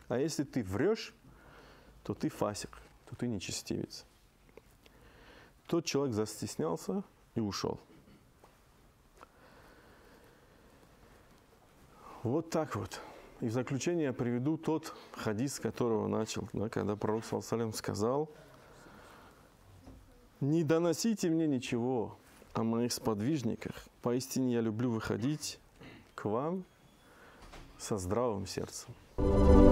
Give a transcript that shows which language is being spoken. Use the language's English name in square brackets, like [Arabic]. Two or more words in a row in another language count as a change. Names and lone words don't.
[Russian] А если ты врешь, то ты фасик, то ты нечестивец. Тот человек застеснялся и ушел. Вот так вот. И в заключение я приведу тот хадис, с которого начал, да, когда пророк [Arabic] صلى الله عليه وسلم [Russian] сказал: не доносите мне ничего о моих сподвижниках, поистине я люблю выходить к вам со здравым сердцем.